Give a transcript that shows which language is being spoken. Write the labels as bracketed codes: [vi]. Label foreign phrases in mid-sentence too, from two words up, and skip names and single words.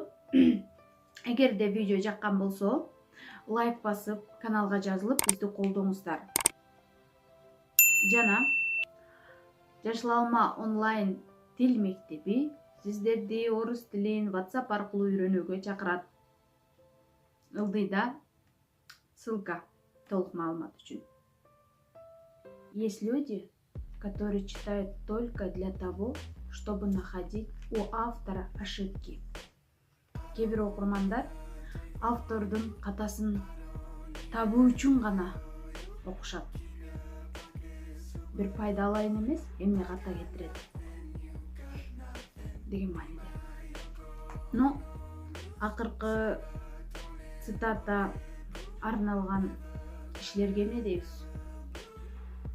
[ky] Эгерде видео жаккан болсо, лайк басып, каналга жазылып, бизди колдоңуздар. Жана Жашыл Алма онлайн тил мектеби сиздерди орус тилин WhatsApp аркылуу үйрөнүүгө чакырат. Ылдыйда ссылка толук маалымат үчүн. [ru] Есть люди, которые читают только для того, чтобы находить у автора ошибки. [ky] Кээ бир окурмандар автордун катасын табуу үчүн гана окушат. Бир пайда алайын эмес, эмне ката кетирет деген мааниде. Но акыркы цитата арналган кишилерге эмне дейбиз?